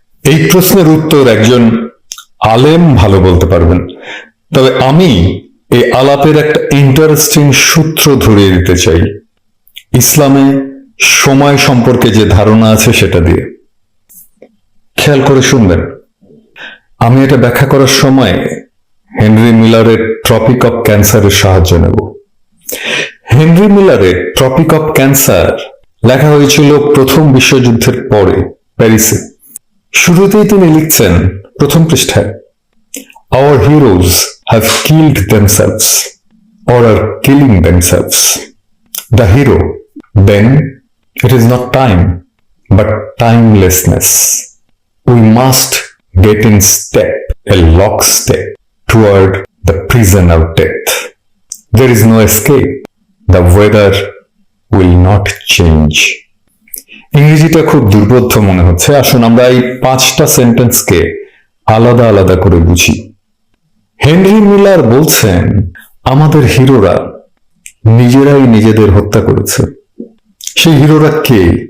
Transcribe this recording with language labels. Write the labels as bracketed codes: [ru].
[bn] এই প্রশ্নের উত্তর একজন আলেম ভালো বলতে পারবেন, তবে আমি এই আলাপের একটা ইন্টারেস্টিং সূত্র ধরিয়ে দিতে চাই ইসলামে সময় সম্পর্কে যে ধারণা আছে সেটা দিয়ে। খেয়াল করে শুনবেন। আমি এটা ব্যাখ্যা করার সময় হেনরি মিলারের ট্রপিক অফ ক্যান্সারের সাহায্য নেব। হেনরি মিলারের ট্রপিক অফ ক্যান্সার লেখা হয়েছিল প্রথম বিশ্বযুদ্ধের পরে প্যারিসে। শুরুতেই তিনি লিখছেন প্রথম পৃষ্ঠায়, [en] Our heroes have killed themselves or are killing themselves. The hero, then it is not time, but timelessness. We must get in step, a lockstep, toward the prison of death. There is no escape. The weather will not change. [bn] ইংরেজিটা খুব দুর্বোধ্য মনে হচ্ছে, আসুন আমরা এই 5টা সেন্টেন্সকে আলাদা আলাদা করে বুঝি। হেনরি মিলার বলছেন আমাদের হিরোরা নিজেরাই নিজেদের হত্যা করেছে। সেই হিরোরা কে?